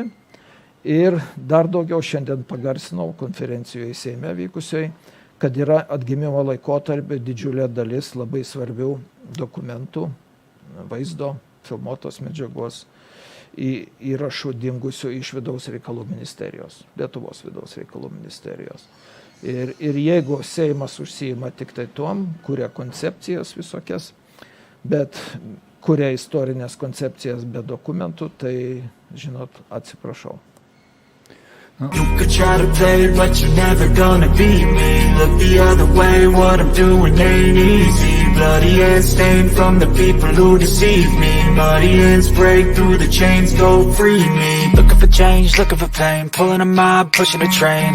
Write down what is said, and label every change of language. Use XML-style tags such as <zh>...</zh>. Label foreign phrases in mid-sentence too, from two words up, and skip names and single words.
<lt>Ir dar daugiau šiandien pagarsinau konferencijoje Seime vykusioj, kad yra atgimimo laikotarpio didžiulė dalis labai svarbių dokumentų, vaizdo, filmuotos medžiagos, įrašų dingusių iš vidaus reikalų ministerijos, Lietuvos vidaus reikalų ministerijos. Ir jeigu Seimas užsiima tik tai tuom, kuria koncepcijas visokias, bet kuria istorinės koncepcijas be dokumentų, tai, žinot, atsiprašau.</lt> <en>You could try to play, but you're never gonna beat me. Look the other way, what I'm doing ain't easy. Bloody hands stained from the people who deceive me. Muddy hands break through the chains, go free me. Looking for change, looking for pain. Pulling a mob, pushing a train.</en>